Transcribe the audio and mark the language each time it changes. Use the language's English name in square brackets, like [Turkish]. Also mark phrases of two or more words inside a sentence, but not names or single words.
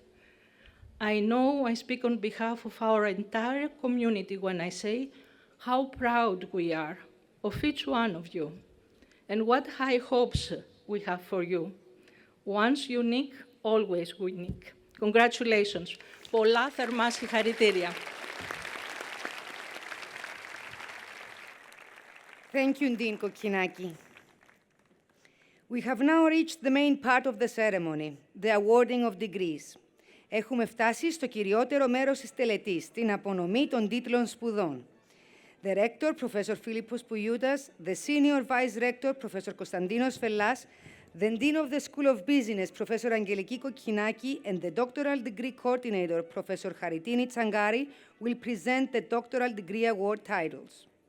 [English] I know I speak on behalf of our entire community when I say how proud we are of each one of you and what high hopes we have for you. Once unique, always unique. Congratulations. [Greek] Πολλά θερμά συγχαρητήρια. [English] Thank you, Dean Kokkinaki. We have now reached the main part of the ceremony, the awarding of degrees. [Greek] Έχουμε φτάσει στο κυριότερο μέρος της τελετής, την απονομή των τίτλων σπουδών. [English] The Rector, Professor Philippos Poulioutas, the Senior Vice Rector, Professor Konstantinos Fellas, the Dean of the School of Business, Professor Angeliki Kokkinaki, and the Doctoral Degree Coordinator, Professor Haritini Tsangari, will present the Doctoral Degree Award titles.